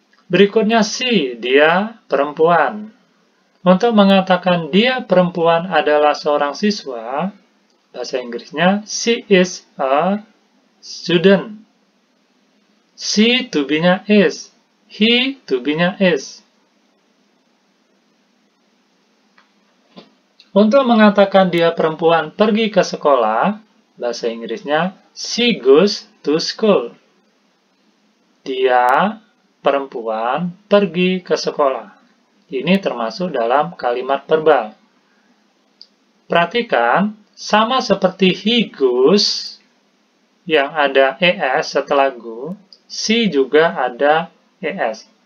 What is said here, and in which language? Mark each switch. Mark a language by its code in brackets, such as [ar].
[id] Berikutnya she, dia perempuan. Untuk mengatakan dia perempuan adalah seorang siswa, bahasa Inggrisnya [en] she is a student. She to be-nya is, he to be-nya is. [id] Untuk mengatakan dia perempuan pergi ke sekolah, bahasa Inggrisnya [en] she goes to school. [id] Dia perempuan pergi ke sekolah. Ini termasuk dalam kalimat verbal. Perhatikan, sama seperti [en] he goes [id] yang ada es setelah go, she juga ada es.